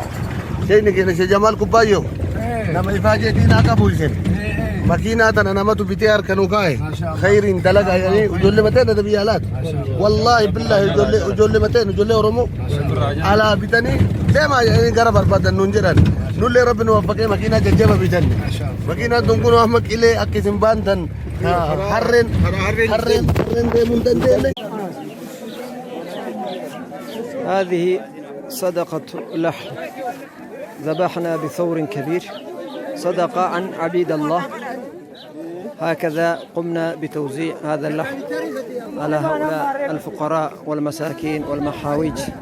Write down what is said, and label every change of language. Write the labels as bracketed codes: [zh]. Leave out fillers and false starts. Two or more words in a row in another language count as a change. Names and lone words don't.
[om] Sheekni keenya Sheekh Jamaal Kubbaayyo nama ifaajee diinaa qabu isheen makiinaa tana namatu bitee harka nu kaa'e khayriin dalagaa jedhanii ijoollee mateen ada biyya alaati [ar] والله بالله [om] ijoollee mateen ijoollee Oromoo alaa bitanii deemaa jedhanii gara barbaadan nuun jedhan nullee rabbi nu waffaqee makiinaa jajjaba bitanne makiinaan tun kun amma qilee akka isin baantan harreen deemuun dandeenye. [ar] هذه صدقة لحم ذبحنا بثور كبير صدقة عن عبيد الله. هكذا قمنا بتوزيع هذا اللحم على هؤلاء الفقراء والمساكين والمحاويج.